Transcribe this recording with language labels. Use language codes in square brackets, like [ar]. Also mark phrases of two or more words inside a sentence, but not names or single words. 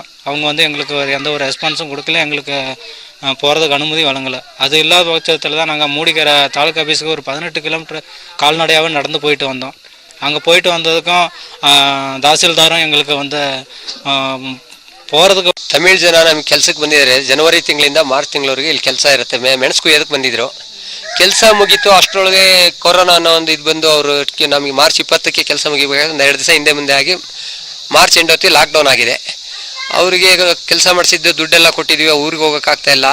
[ta] அவங்க வந்து எங்களுக்கு எந்த ஒரு ரெஸ்பான்ஸும் கொடுக்கல, எங்களுக்கு போகிறதுக்கு அனுமதி வழங்கலை. அது இல்லாத பட்சத்தில் தான் நாங்கள் மூடிக்கிற தாலுக்கா ஆஃபீஸுக்கு ஒரு 18 கிலோமீட்டர் கால்நடையாகவே நடந்து போயிட்டு வந்தோம். அங்கே போயிட்டு வந்ததுக்கும் ತಹಸೀಲ್ದಾರು எங்களுக்கு வந்து போகிறதுக்கு [kn] ತಮಿಳ್ ಜನ ನಮಗೆ ಕೆಲಸಕ್ಕೆ ಬಂದಿದ್ದಾರೆ. ಜನವರಿ ತಿಂಗಳಿಂದ ಮಾರ್ಚ್ ತಿಂಗಳವರೆಗೆ ಇಲ್ಲಿ ಕೆಲಸ ಇರುತ್ತೆ. ಮೆಣಸು ಕುಯ್ಯೋದಕ್ಕೆ ಬಂದಿದ್ರು. ಕೆಲಸ ಮುಗೀತು. ಅಷ್ಟರೊಳಗೆ ಕೊರೋನಾ ಅನ್ನೋ ಒಂದು ಇದು ಬಂದು ಅವರು ನಮಗೆ ಮಾರ್ಚ್ 20ಕ್ಕೆ ಕೆಲಸ ಮುಗಿಬೇಕಾದ್ರೆ 2 ದಿವಸ ಹಿಂದೆ ಮುಂದೆ ಆಗಿ [en] March end [kn] ಹೊತ್ತಿಗೆ ಲಾಕ್ಡೌನ್ ಆಗಿದೆ. ಅವರಿಗೆ ಕೆಲಸ ಮಾಡಿಸಿದ್ದು ದುಡ್ಡೆಲ್ಲ ಕೊಟ್ಟಿದ್ದೀವಿ, ಊರಿಗೆ ಹೋಗೋಕ್ಕಾಗ್ತಾ ಇಲ್ಲ.